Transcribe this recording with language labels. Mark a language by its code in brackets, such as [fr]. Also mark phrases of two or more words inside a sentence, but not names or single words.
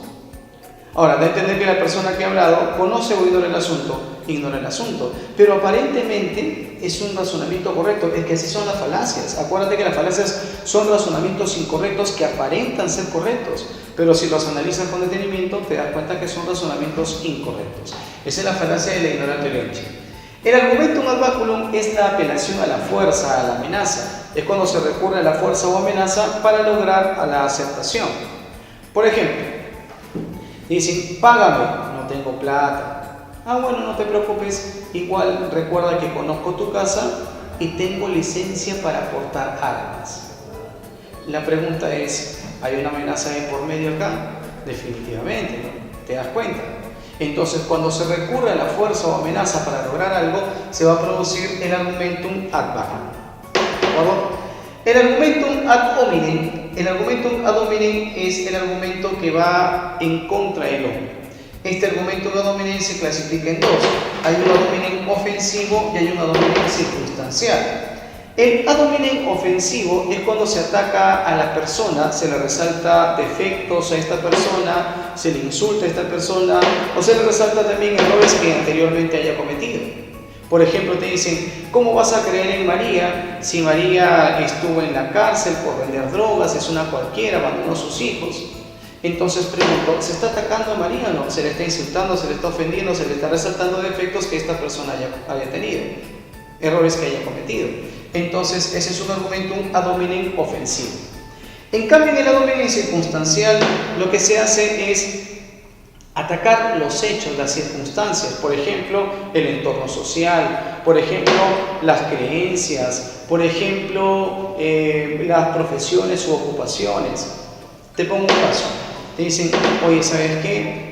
[es] Ahora, da a entender que la persona que ha hablado conoce o ignora el asunto, pero aparentemente es un razonamiento correcto, es que así son las falacias. Acuérdate que las falacias son razonamientos incorrectos que aparentan ser correctos, pero si los analizas con detenimiento te das cuenta que son razonamientos incorrectos. Esa es la falacia de la [la] ignoratio elenchi. [es] El [la] argumentum ad baculum [es] es la apelación a la fuerza, a la amenaza. Es cuando se recurre a la fuerza o amenaza para lograr a la aceptación. Por ejemplo, dicen, págame, no tengo plata. Ah, bueno, no te preocupes, igual recuerda que conozco tu casa y tengo licencia para portar armas. La pregunta es, ¿hay una amenaza de por medio acá? Definitivamente, ¿no? ¿Te das cuenta? Entonces, cuando se recurre a la fuerza o amenaza para lograr algo, se va a producir el [la] argumentum ad bacam. [es] ¿De acuerdo? El [la] argumentum ad hominem. [es] El [la] argumentum ad hominem [es] es el argumento que va en contra del hombre. Este [la] argumentum ad hominem [es] se clasifica en dos. Hay un [la] ad hominem [es] ofensivo y hay un [la] ad hominem [es] circunstancial. El [la] ad hominem [es] ofensivo es cuando se ataca a la persona, se le resalta defectos a esta persona, se le insulta a esta persona o se le resalta también errores que anteriormente haya cometido. Por ejemplo, te dicen, ¿cómo vas a creer en María si María estuvo en la cárcel por vender drogas, es una cualquiera, abandonó a sus hijos? Entonces pregunto, ¿se está atacando a María o no? ¿Se le está insultando, se le está ofendiendo, se le está resaltando defectos que esta persona haya tenido? Errores que haya cometido. Entonces, ese es un [la] argumentum ad hominem [es] ofensivo. En cambio, en el [la] ad hominem [es] circunstancial, lo que se hace es atacar los hechos, las circunstancias, por ejemplo, el entorno social, por ejemplo, las creencias, por ejemplo, las profesiones u ocupaciones. Te pongo un caso. Te dicen, oye, ¿sabes qué?